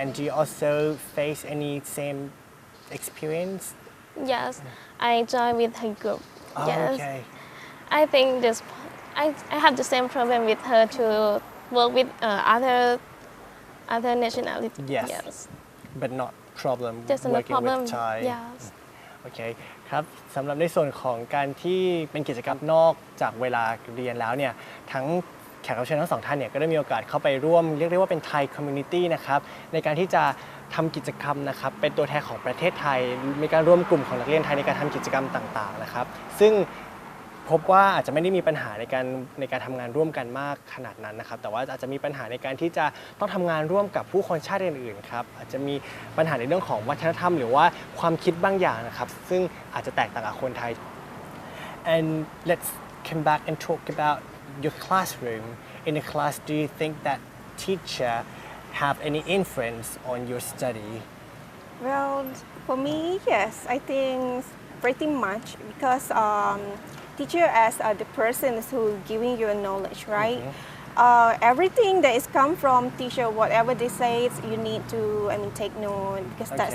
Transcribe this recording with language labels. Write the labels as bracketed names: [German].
[English] And do you also face any same experience? Yes, I join with her group. Oh, Yes, okay. I think this. I have the same problem with her to work with other nationality. Yes. Yes. But not problem There's no working problem. with Thai. Yes. [Thai] โอเคครับสำหรับในส่วนของการที่เป็นกิจกรรมนอกจากเวลาเรียนแล้วเนี่ยทั้งแขกรับเชิญทั้งสองท่านเนี่ยก็ได้มีโอกาสเข้าไปร่วมเรียกได้ว่าเป็นไทยคอมมูนิตี้นะครับในการที่จะทำกิจกรรมนะครับเป็นตัวแทนของประเทศไทยมีการร่วมกลุ่มของนักเรียนไทยในการทำกิจกรรมต่างๆนะครับซึ่ง พบว่าอาจจะไม่ได้มีปัญหาในการทำงานร่วมกันมากขนาดนั้นนะครับแต่ว่าอาจจะมีปัญหาในการที่จะต้องทำงานร่วมกับผู้คนชาติอื่นๆครับอาจจะมีปัญหาในเรื่องของวัฒนธรรมหรือว่าความคิดบางอย่างนะครับซึ่งอาจจะแตกต่างกับคนไทย [English] and let's come back and talk about your classroom in the class do you think that teacher have any influence on your study Well, for me, yes, I think pretty much because teacher as the person who giving you knowledge, right? Everything that is come from teacher, whatever they say, you need to, take note because that's